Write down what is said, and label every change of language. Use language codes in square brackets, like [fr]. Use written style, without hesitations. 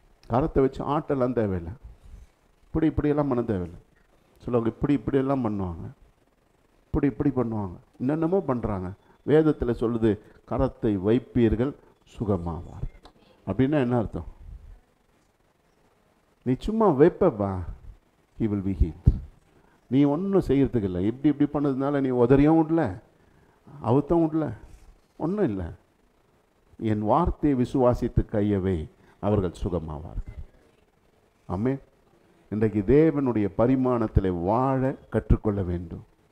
[ta] கரத்தை வச்சு ஆட்டெல்லாம் தேவையில்லை, இப்படியெல்லாம் பண்ண தேவையில்லை. சொல்லுவாங்க இப்படியெல்லாம் பண்ணுவாங்க, இப்படி பண்ணுவாங்க, என்னென்னமோ பண்ணுறாங்க. வேதத்தில் சொல்லுது கரத்தை வைப்பீர்கள் சுகமாவார்கள். அப்படின்னா என்ன அர்த்தம்? நீ சும்மா வைப்பப்பா, [en] he will be healed. [ta] நீ ஒன்றும் செய்யறதுக்கு இல்லை. இப்படி பண்ணதுனால நீ உதறியும் விடல, அவுத்தம் விடல, ஒன்றும் இல்லை. என் வார்த்தையை விசுவாசித்து கையவை, அவர்கள் சுகமாவார்கள். ஆமென். இன்றைக்கு தேவனுடைய பரிமாணத்தில் வாழ கற்றுக்கொள்ள வேண்டும்.